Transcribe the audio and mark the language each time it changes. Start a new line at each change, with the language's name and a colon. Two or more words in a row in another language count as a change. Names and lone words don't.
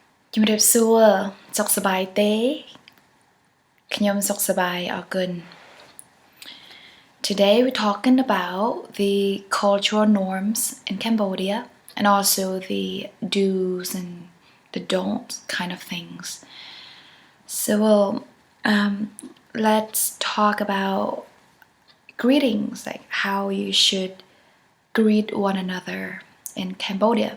Khmer: ជំរាបសួរសុខសប្បាយទេខ្ញុំសុខសប្បាយអរគុណ
English: Today we're talking about the cultural norms in Cambodia and also the do's and the don'ts kind of things. So let's talk about greetings, like how you should greet one another in Cambodia.